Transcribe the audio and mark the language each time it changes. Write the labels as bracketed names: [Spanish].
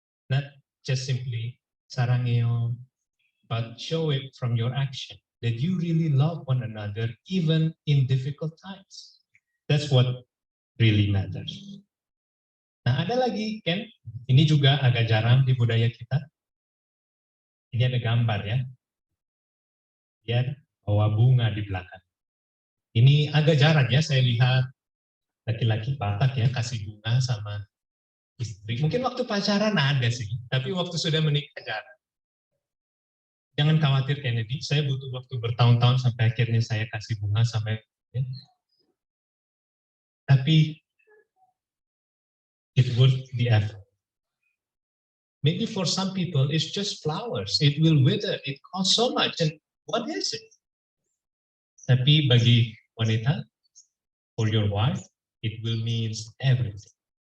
[English] Not just simply sarangeo, but show it from your action that you really love one another even in difficult times. That's what really matters. [Indonesian] Nah, ada lagi, Ken, ini juga agak jarang di budaya kita. Ini ada gambar ya. Lihat bawa bunga di belakang. Ini agak jarang ya saya lihat laki-laki Batak ya kasih bunga sama istri. Mungkin waktu pacaran ada sih, tapi waktu sudah menikah jarang. Jangan khawatir Kennedy, saya butuh waktu bertahun-tahun sampai akhirnya saya kasih bunga sampai Ya. Tapi [English] it worth the effort. Maybe for some people it's just flowers. It will wither. It costs so much. And what is it? [Indonesian] Tapi bagi wanita, [English] for your wife, it will mean everything.